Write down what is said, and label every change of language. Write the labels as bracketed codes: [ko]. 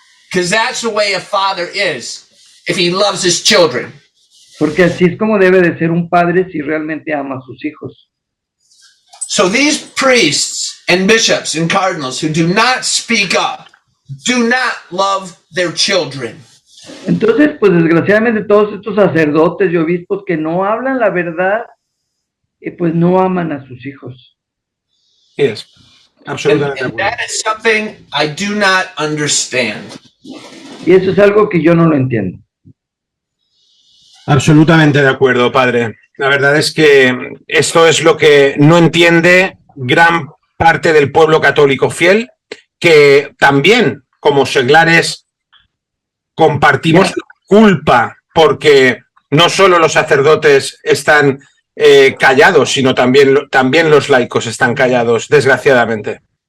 [en] Because that's the way a father is if he loves his children. [es] Porque así es como debe de ser un padre si realmente ama a sus hijos. [en] So these priests and bishops and cardinals who do not speak up, do not love their children. [es] Entonces, pues desgraciadamente todos estos sacerdotes y obispos que no hablan la verdad, pues no aman a sus hijos. Yes, absolutamente. [en] And that is something I do not understand. [es] Y eso es algo que yo no lo entiendo. Absolutamente de acuerdo, padre. La verdad es que esto es lo que no entiende gran parte del pueblo católico fiel, que también, como seglares, compartimos la culpa, porque no solo los sacerdotes están callados, sino también los laicos están callados, desgraciadamente.